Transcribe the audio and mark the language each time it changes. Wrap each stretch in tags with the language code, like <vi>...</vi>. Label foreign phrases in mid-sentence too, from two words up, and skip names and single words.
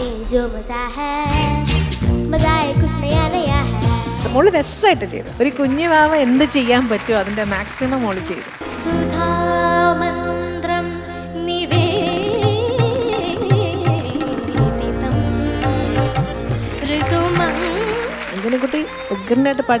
<hi>जो मजा है मजा है कुछ नया नया है.</hi> <ml>മോള് രസമായിട്ട് ചെയ്തു. ഒരു കുഞ്ഞു വാവ എന്ത് ചെയ്യാൻ പറ്റുമോ അതിന്റെ മാക്സിമം മോള് ചെയ്തു. സുധാമന്ത്രം നിവേദിതം കുട്ടി ഉഗ്രനായിട്ട് പാടി.</ml>